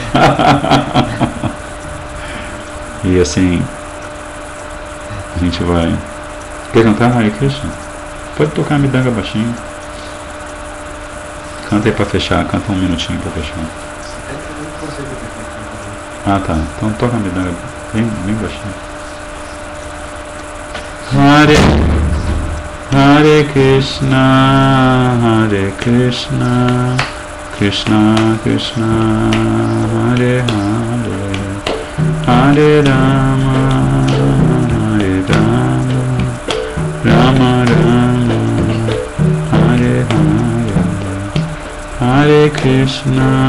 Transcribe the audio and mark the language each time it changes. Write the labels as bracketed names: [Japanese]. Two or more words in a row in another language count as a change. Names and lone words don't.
[Portuguese] E assim, a gente vai... Quer cantar Hare Krishna? Pode tocar Midanga baixinho. Canta aí pra fechar, canta um minutinho pra fechar. Ah, tá, então toca Midanga bem baixinho. [Sanskrit] Hare Krishna, Krishna Krishna, Hare Hare, Hare Rama, Rama Rama, Hare Hare, Hare Krishna,